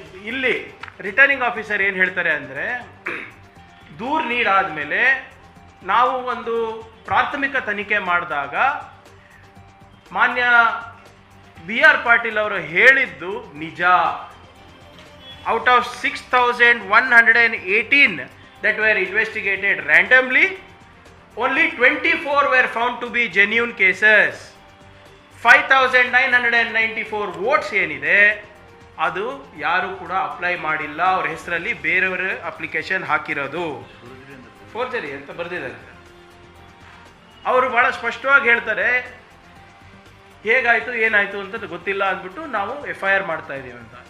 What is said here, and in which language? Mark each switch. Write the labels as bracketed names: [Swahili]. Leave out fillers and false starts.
[Kannada] ಇಲ್ಲಿ returning officer ಏನು ಹೇಳ್ತಾರೆ ಅಂದರೆ, ದೂರು ನೀಡಾದಮೇಲೆ ನಾವು ಒಂದು ಪ್ರಾಥಮಿಕ ತನಿಖೆ ಮಾಡಿದಾಗ ಮಾನ್ಯ BR ಪಾಟೀಲ್ ಅವರು ಹೇಳಿದ್ದು ನಿಜ. [English] Out of 6118 that were investigated randomly, only 24 were found to be genuine cases. [Kannada] 5994 votes ಏನಿದೆ ಅದು ಯಾರು ಕೂಡ ಅಪ್ಲೈ ಮಾಡಿಲ್ಲ, ಅವ್ರ ಹೆಸರಲ್ಲಿ ಬೇರೆಯವರ ಅಪ್ಲಿಕೇಶನ್ ಹಾಕಿರೋದು ಫೋರ್ಜರಿ ಅಂತ ಬರೆದಿದ್ದಾರೆ. ಅವರು ಭಾಳ ಸ್ಪಷ್ಟವಾಗಿ ಹೇಳ್ತಾರೆ, ಹೇಗಾಯಿತು ಏನಾಯಿತು ಅಂತ ಗೊತ್ತಿಲ್ಲ ಅಂದ್ಬಿಟ್ಟು ನಾವು FIR ಮಾಡ್ತಾ ಇದ್ದೀವಿ ಅಂತ.